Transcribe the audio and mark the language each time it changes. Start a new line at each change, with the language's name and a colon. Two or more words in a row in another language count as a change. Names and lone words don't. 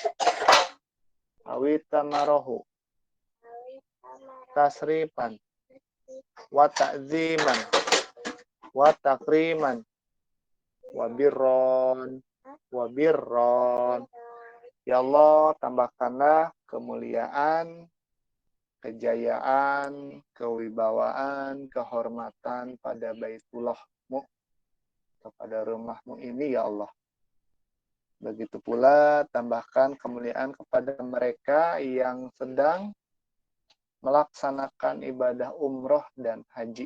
Arabic: أو اعتمره تشريفا وتعظيما وتكريما وبرا.
Indonesian: Ya Allah, tambahkanlah kemuliaan, kejayaan, kewibawaan, kehormatan pada Baitullah-Mu, kepada rumahmu ini ya Allah. Begitu pula tambahkan kemuliaan kepada mereka yang sedang melaksanakan ibadah umroh dan haji.